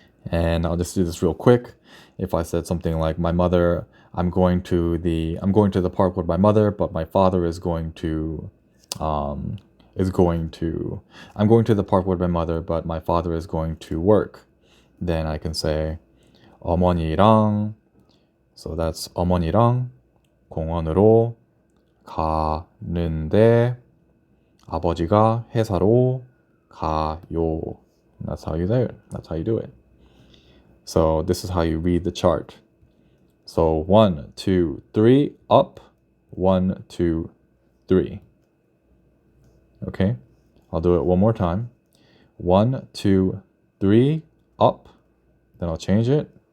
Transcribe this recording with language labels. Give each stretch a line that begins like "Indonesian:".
English: And I'll just do this real quick. If I said something like my mother, I'm going to the park with my mother, but my father is going to I'm going to the park with my mother, but my father is going to work. Then I can say
Korean: 어머니랑,
English: so that's
Korean: 어머니랑 공원으로 가는데 아버지가 회사로 가요.
English: That's how you do it. That's how you do it. So this is how you read the chart. So 1, 2, 3, up. 1, 2, 3. Okay, I'll do it one more time. 1, 2, 3, up. Then I'll change it.